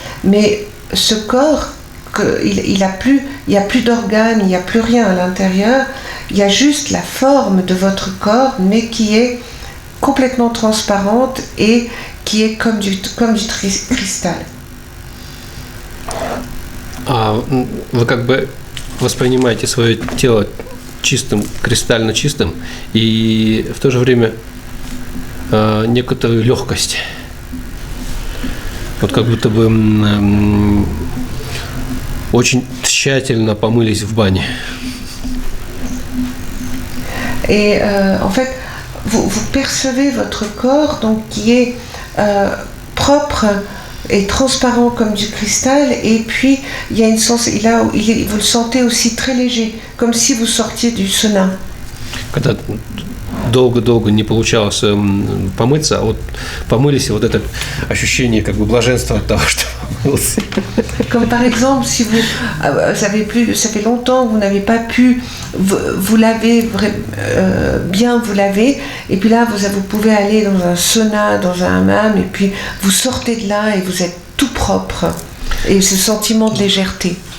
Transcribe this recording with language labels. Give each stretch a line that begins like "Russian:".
French: Mais ce corps, il n'y a plus d'organes, il n'y a plus rien à l'intérieur. Il y a juste la forme de votre corps, mais qui est complètement transparente et qui est comme du cristal.
Russian: Вы как бы воспринимаете свое тело чистым, кристально чистым, и в то же время некоторую легкость. Вот как будто бы очень tщательно помылись в бане.
French: Et en fait, vous percevez votre corps, donc qui est propre et transparent comme du cristal, et puis il y a vous le sentez aussi très léger, comme si vous sortiez du sauna.
Russian: Когда долго-долго не получалось помыться, а вот помылись, и вот это ощущение как бы блаженства от того, что помылся.
French: Comme par exemple, si ça fait longtemps que vous n'avez pas pu vous laver, bien vous laver, et puis là vous pouvez aller dans un sauna, dans un hammam, et puis vous sortez de là et vous êtes tout propre, et ce sentiment de légèreté.